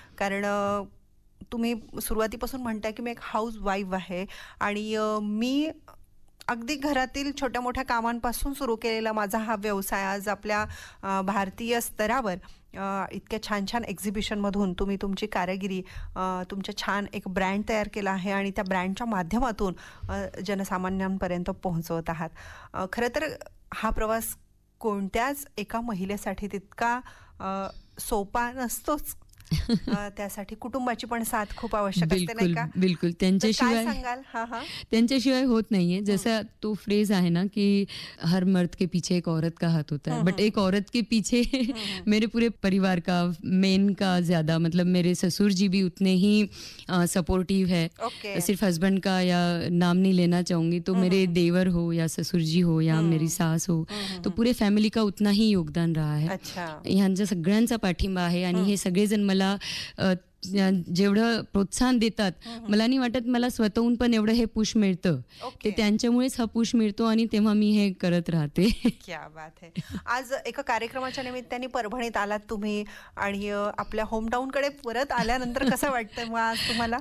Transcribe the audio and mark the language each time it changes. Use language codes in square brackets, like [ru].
[mr] कारण तुम्ही सुरुवातीपासून म्हणताय की मी एक हाऊस वाईफ आहे आणि मी अगदी घरातील छोट्या मोठ्या कामांपासून सुरू केलेला माझा हा व्यवसाय आज आपल्या भारतीय स्तरावर इतक्या छान छान एक्झिबिशनमधून तुम्ही तुमची कारागिरी, तुमचा छान एक ब्रँड तयार केला आहे आणि त्या ब्रँडच्या माध्यमातून जनसामान्यांपर्यंत पोहोचवत आहात. खरं तर हा प्रवास कोणत्याच एका महिलेसाठी तितका सोपा नसतोच. त्यासाठी कुटुंबाची पण साथ खूप आवश्यक असते, नाही का? बिल्कुल. त्यांच्याशिवाय त्यांच्याशिवाय होत नाहीये. जसा तो फ्रेज आहे ना की [hi] हर मर्द के पीछे एक औरत का हाथ होता है, बट एक औरत के पीछे मेरे पूरे परिवार का, मेन का ज्यादा, मतलब मेरे ससुर जी भी उतने ही सपोर्टिव है. सिर्फ हस्बैंड का या नाम नहीं लेना चाहूंगी, तो मेरे देवर हो या ससुर जी हो या मेरी सास हो, तो पूरे फॅमिली का उतना ही योगदान रहा है. [mr] यांचा सगळ्यांचा पाठिंबा आहे आणि हे सगळेजण मला जेवढं प्रोत्साहन देतात, मला नाही वाटत मला स्वतःहून पण एवढं हे पुश मिळतं. ते त्यांच्यामुळेच हा पुश मिळतो आणि तेव्हा मी हे करत राहते. [hi] क्या बात है. [mr] आज एका कार्यक्रमाच्या निमित्ताने परभणीत आलात तुम्ही आणि आपल्या होमटाऊन कडे परत आल्यानंतर कसं वाटतंय तुम्हाला?